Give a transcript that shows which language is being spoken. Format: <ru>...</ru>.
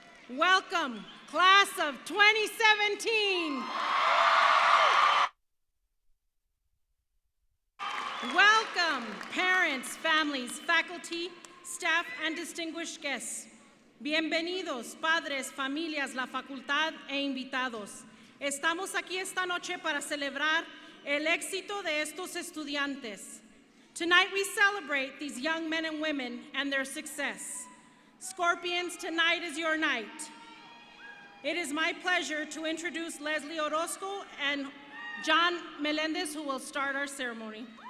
<en>Welcome, class of 2017. Welcome, parents, families, faculty, staff, and distinguished guests.</en> <es>Bienvenidos, padres, familias, la facultad e invitados. Estamos aquí esta noche para celebrar el éxito de estos estudiantes.</es> <en>Tonight we celebrate these young men and women and their success. Scorpions, tonight is your night. It is my pleasure to introduce Leslie Orozco and John Melendez, who will start our ceremony.</en>